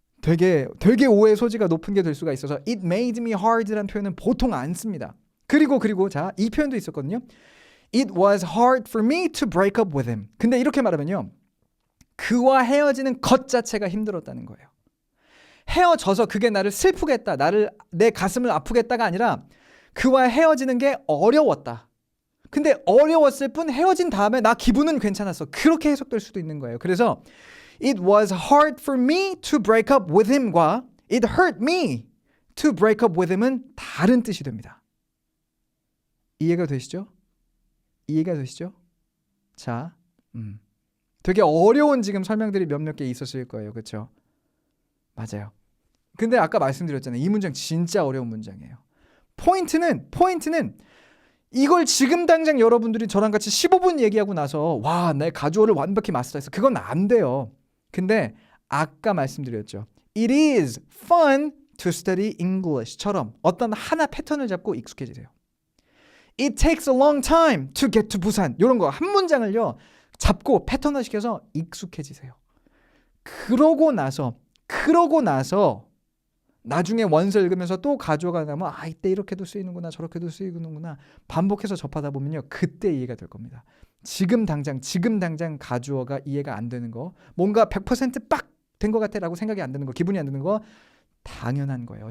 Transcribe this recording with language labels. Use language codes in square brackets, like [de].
[ko] 되게 오해 소지가 높은 게 될 수가 있어서 [en] it made me hard [ko] 라는 표현은 보통 안 씁니다. 그리고 자, 이 표현도 있었거든요. [en] It was hard for me to break up with him. [ko] 근데 이렇게 말하면요. 그와 헤어지는 것 자체가 힘들었다는 거예요. 헤어져서 그게 나를 슬프게 했다. 내 가슴을 아프게 했다가 아니라 그와 헤어지는 게 어려웠다. 근데 어려웠을 뿐 헤어진 다음에 나 기분은 괜찮았어. 그렇게 해석될 수도 있는 거예요. 그래서 [en] It was hard for me to break up with him과 It hurt me to break up with him은 [ko] 다른 뜻이 됩니다. 이해가 되시죠? 자, 되게 어려운 지금 설명들이 몇몇 개 있었을 거예요. 그렇죠? 맞아요. 근데 아까 말씀드렸잖아요. 이 문장 진짜 어려운 문장이에요. 포인트는 이걸 지금 당장 여러분들이 저랑 같이 15분 얘기하고 나서 와, 내 가주어를 완벽히 마스터했어. 그건 안 돼요. 근데 아까 말씀드렸죠. [en] It is fun to study English처럼 [ko] 어떤 하나 패턴을 잡고 익숙해지세요. [en] It takes a long time to get to 부산. [ko] 이런 거 한 문장을요. 잡고 패턴화 시켜서 익숙해지세요. 그러고 나서 나중에 원서 읽으면서 또 가주어가 나면 이때 이렇게도 쓰이는구나 저렇게도 쓰이는구나 반복해서 접하다 보면요. 그때 이해가 될 겁니다. 지금 당장 가주어가 이해가 안 되는 거 뭔가 100% 빡 된 것 같아 라고 생각이 안 드는 거 기분이 안 드는 거 당연한 거예요.